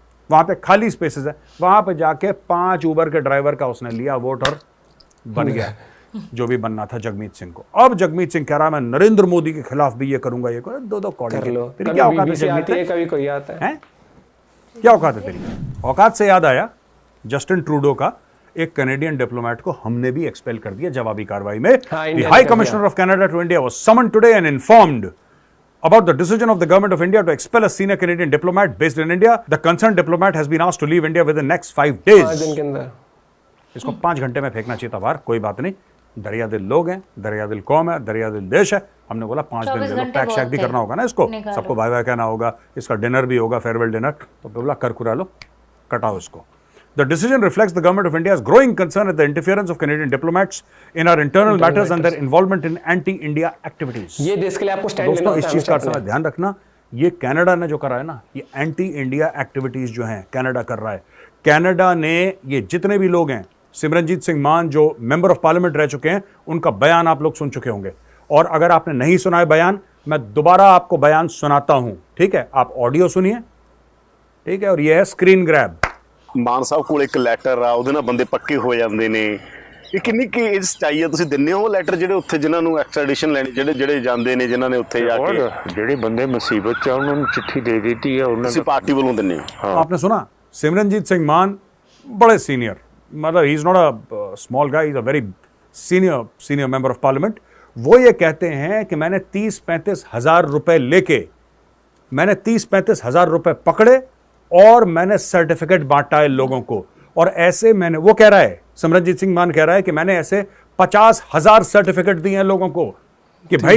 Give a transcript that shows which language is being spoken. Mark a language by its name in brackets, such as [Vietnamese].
[Hindi] वहां पे खाली स्पेसेस है। वहां पे जाके 5 उबर के ड्राइवर का उसने लिया वोट और बन गया जो भी बनना था जगमीत सिंह को। अब जगमीत सिंह कह रहा है मैं नरेंद्र मोदी के खिलाफ भी ये करूंगा, ये करूंगा। दो कौड़ी कर लो। तेरी क्या औकात है जगमीत? कभी कोई आता है? क्या औकात है तेरी? औकात से याद आया, जस्टिन ट्रूडो का एक कैनेडियन डिप्लोमेट को हमने भी एक्सपेल कर दिया जवाबी कार्रवाई में। [English] The high commissioner of Canada to India was summoned today and informed about the decision of the government of India to expel a senior Canadian diplomat based in India. The concerned diplomat has been asked to leave India within the next 5 days. [Hindi] 5 दिन के अंदर इसको 5 घंटे में फेंकना चाहिए था बाहर। कोई बात नहीं, दरिया दिल लोग हैं, दरिया दिल कौम है, दरिया दिल देश है। हमने बोला 5 दिन में पैक शैक भी करना होगा ना इसको, सबको बाय बाय कहना होगा, इसका डिनर भी होगा, फेयरवेल डिनर। तो बोला कर कुरा लो, कटाओ इसको। [English] The decision reflects the government of India's growing concern at the interference of Canadian diplomats in our internal matters and their involvement in anti-India activities. [Hindi] ये देश के लिए आपको स्टैंड लेना होता है। दोस्तों, इस चीज का ध्यान रखना, ये कनाडा ने जो करा है ना, ये एंटी इंडिया एक्टिविटीज जो हैं कनाडा कर रहा है। कनाडा ने, ये जितने भी लोग हैं, सिमरनजीत सिंह मान जो मेंबर ऑफ पार्लियामेंट रह चुके हैं, उनका बयान आप लोग सुन चुके होंगे। और अगर आपने नहीं सुना है बयान, मैं दोबारा आपको बयान सुनाता हूं, ठीक है? आप ऑडियो सुनिए, ठीक है? और ये है स्क्रीन ग्रैब। [Punjabi] ਮਾਨ ਸਾਹਿਬ ਕੋਲ ਇੱਕ ਲੈਟਰ ਆ, ਉਹਦੇ ਨਾਲ ਬੰਦੇ ਪੱਕੇ ਹੋ ਜਾਂਦੇ ਨੇ। ਇਹ ਕਿੰਨੀ ਕੀ ਏਜ ਚਾਹੀਏ? ਤੁਸੀਂ ਦਿੰਦੇ ਹੋ ਲੈਟਰ ਜਿਹੜੇ ਉੱਥੇ ਜਿਨ੍ਹਾਂ ਨੂੰ ਐਕਸਟ੍ਰੈਡੀਸ਼ਨ ਲੈਣੀ, ਜਿਹੜੇ ਜਾਂਦੇ ਨੇ, ਜਿਨ੍ਹਾਂ ਨੇ ਉੱਥੇ ਜਾ ਕੇ, ਜਿਹੜੇ ਬੰਦੇ ਮੁਸੀਬਤ ਚ ਉਹਨਾਂ ਨੂੰ ਚਿੱਠੀ ਦੇ ਦਿੱਤੀ ਹੈ, ਉਹਨਾਂ ਤੁਸੀਂ ਪਾਰਟੀ ਵੱਲੋਂ ਦਿੰਦੇ ਹੋ? [Hindi] आपने सुना? [English] Simranjeet Singh Mann [Hindi] बड़े सीनियर, मतलब [English] He is not a small guy, is a very senior member of parliament. [Hindi] वो ये कहते हैं कि मैंने 30-35 हजार रुपए लेके, मैंने 30-35 हजार रुपए पकड़े और मैंने सर्टिफिकेट बांटा है लोगों को। और ऐसे मैंने, वो कह रहा है, सिमरनजीत सिंह मान कह रहा है कि मैंने ऐसे 50,000 सर्टिफिकेट दिए हैं लोगों को कि भाई